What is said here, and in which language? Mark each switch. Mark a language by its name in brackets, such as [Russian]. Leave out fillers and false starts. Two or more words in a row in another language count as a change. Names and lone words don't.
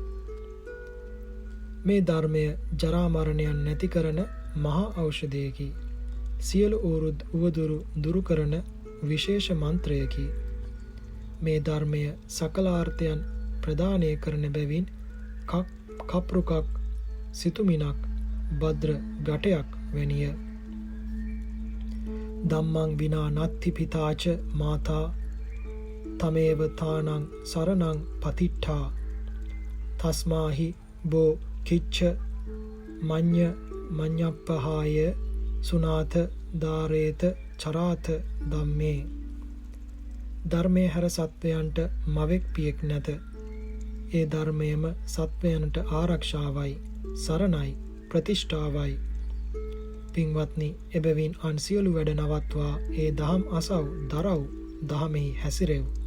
[Sinhala] මේ ධර්මය ජරා මරණයන් නැති කරන මහා ඖෂධයකි. සියලු උවදුරු දුරු කරන විශේෂ මන්ත්‍රයකි. මේ ධර්මය සකලාර්ථයන් ප්‍රදානය කරන බැවින් කප්රුකක් සිතුමිනක් භද්‍ර ගටයක් වැනිය. [Pali] ධම්මං විනා නත්ති පිතාච මාතා තමේව තානං සරණං පතිට්ඨා තස්මාහි බෝ කිච්ච මඤ්ඤප්පහාය සුනාත දාරේත චරාත ධම්මේ. [Sinhala] ධර්මයේ හැර සත්වයන්ට මවෙක් පියෙක් නැත. ඒ ධර්මයම සත්වයන්ට ආරක්ෂාවයි, සරණයි, ප්‍රතිෂ්ඨාවයි. පින්වත්නි, එබැවින් අන් සියලු වැඩ නවත්වා ඒ දහම් අසව් දරව් දහමෙහි හැසිරෙව්.